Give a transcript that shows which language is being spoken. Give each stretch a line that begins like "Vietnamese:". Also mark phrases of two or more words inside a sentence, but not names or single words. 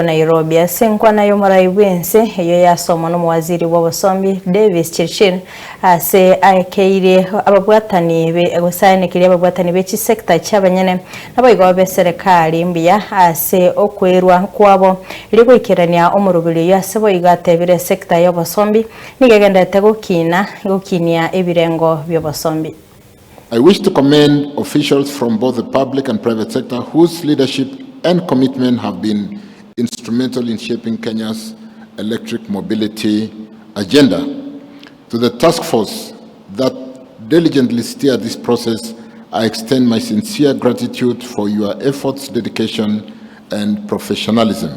Gusii: Nairobi ase enkwana y'omorai bw'ense eyo yasomwa n'omuwaziri w'obosombi Davis Chirchir ase akeire ababwatani gosanekiria ababwatani b'ekisekta ky'abanyene naboigo b'eserekari mbuya ase okwerwa kwabo irigwikerania omurubiri yasebo igatebire sekta y'obosombi nigegendete Gokinia Ebirengo by'obosombi.
English: I wish to commend officials from both the public and private sector whose leadership and commitment have been instrumental in shaping Kenya's electric mobility agenda. To the task force that diligently steered this process, I extend my sincere gratitude for your efforts, dedication, and professionalism.